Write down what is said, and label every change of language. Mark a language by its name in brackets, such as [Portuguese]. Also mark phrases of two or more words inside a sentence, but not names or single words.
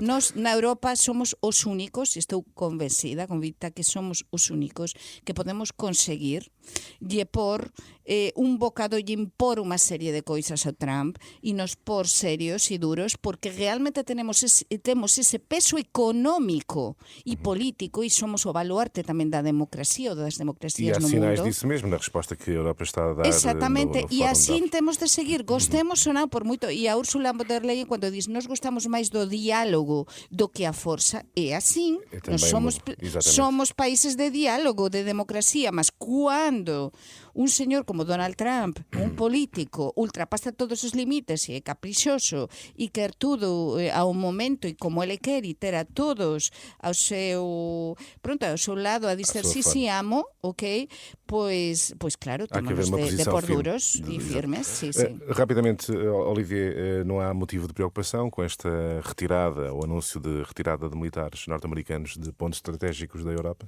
[Galician] Nós, na Europa, somos os únicos, estou convicta que somos os únicos que podemos conseguir lle por un bocado lle impor unha serie de coisas ao Trump e nos por serios e duros, porque realmente temos ese peso económico e político e somos o baluarte tamén da democracia ou das democracias no mundo. [Portuguese] E há sinais disso mesmo na resposta que a Europa está a dar. Exatamente, e assim temos de seguir, [Galician] gostemos ou non por moito, e a Ursula von der Leyen cando diz nos gostamos máis do diálogo do que a forza, é assim, nós somos países de diálogo, de democracia, mas cando un señor como Donald Trump, un político, [Portuguese] ultrapasa todos os limites e é caprichoso e quer tudo ao momento e como ele quer e ter a todos ao seu lado a dizer sí, amo, ok, pois claro, temos de por duros e firmes. Sí. Rapidamente, Olivier, não há motivo de preocupação com esta retirada, o anúncio de retirada de militares norte-americanos de pontos estratégicos da Europa?